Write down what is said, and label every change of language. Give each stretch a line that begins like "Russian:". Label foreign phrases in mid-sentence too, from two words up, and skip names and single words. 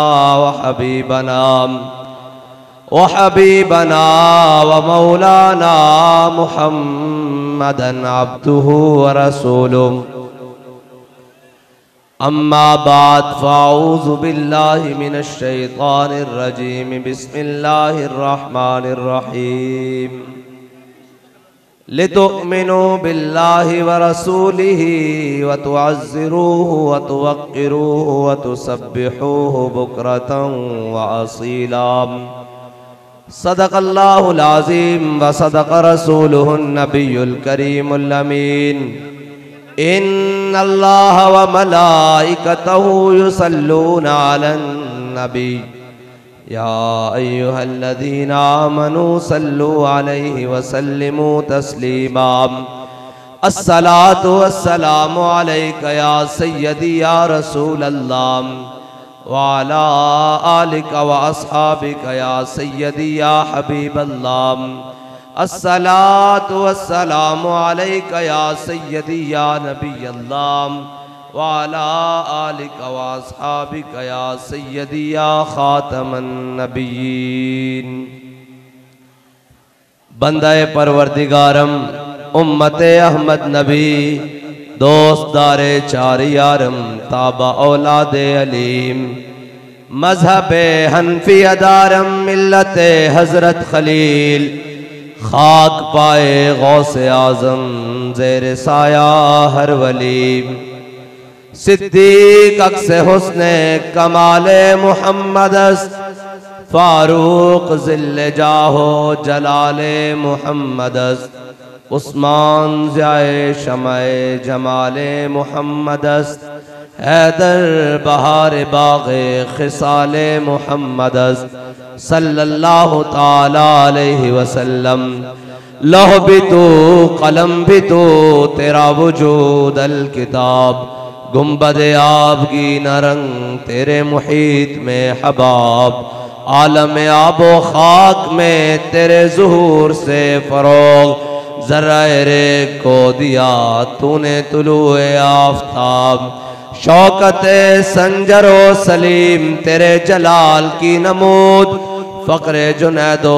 Arabic: وحبيبنا ومولانا محمدا عبده ورسوله أما بعد فأعوذ بالله من الشيطان الرجيم بسم الله الرحمن الرحيم لتؤمنوا بالله و رسوله وتعزروه وتوقروه وتسبحوه بكرة وأصيلا صدق الله العظيم وصدق رسوله النبي الكريم الأمين إن الله وملائكته يصلون على النبي يا أيها الذين آمنوا صلوا عليه وسلموا تسليما الصلاة والسلام عليك يا سيدي يا رسول الله وعلى آلك وأصحابك يا سيدي يا حبيب الله الصلاة والسلام عليك يا سيدي يا نبي الله وعلى آلك وأصحابك يا سيدي يا خاتم النبيين.
Persian: بندهٔ پروردگارم امت احمد نبی دوستدار چار یارم تابع اولاد علیم مذهب حنفی دارم ملت حضرت خلیل خاک پای غوث اعظم زیر سایه هر ولی صدیق عکس حسن کمال محمد فاروق ظل جاه و جلال محمد عثمان ضیای شمع جمال محمد حیدر بهار باغ خصال محمد
Arabic: صلى الله تعالى عليه وسلم.
Urdu: لوح بھی تو قلم بھی تو تیرا وجود الکتاب گنبد آبگینہ رنگ تیرے محیط میں حباب عالم آب و خاک میں تیرے ظہور سے فروغ ذرائے کو دیا تو نے طلوع آفتاب شوکت سنجر و سلیم تیرے جلال کی نمود فقر جنید و